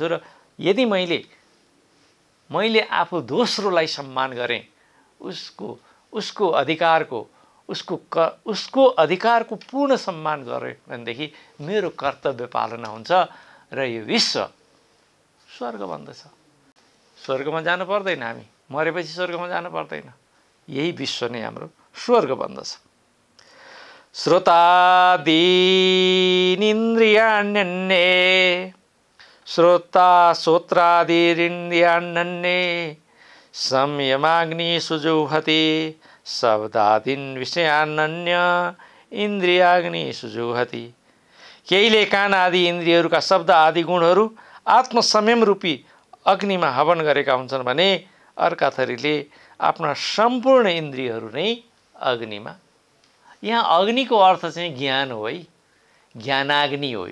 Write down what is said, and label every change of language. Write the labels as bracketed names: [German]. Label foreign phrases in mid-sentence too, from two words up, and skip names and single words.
[Nepali] र यदि मैले आफू दोस्रोलाई सम्मान गरेँ, उसको अधिकारको पूर्ण सम्मान गरेँ भनेदेखि मेरो कर्तव्य पालना हुन्छ र यो विश्व स्वर्ग बन्दछ। स्वर्गमा जानु पर्दैन, हामी मरेपछि स्वर्गमा जानु पर्दैन, यही विश्व नै हाम्रो स्वर्ग बन्दछ। [Sanskrit] श्रोतादीनिन्द्रियाण्यन्ये श्रोत्रादीनिन्द्रियाण्यन्ये संयमाग्निषु जुह्वति शब्दादीन् विषयान्य इन्द्रियाग्निषु जुह्वति। [Nepali] केहीले कान आदि इन्द्रियहरूका शब्द आदि गुणहरू आत्मसंयम रूपी अग्निमा हवन गरेका हुन्छन् भने अर्का थरीले आफ्ना सम्पूर्ण इन्द्रियहरू नै अग्निमा। यहाँ अग्निको अर्थ चाहिँ ज्ञान हो है, ज्ञानाग्नि हो।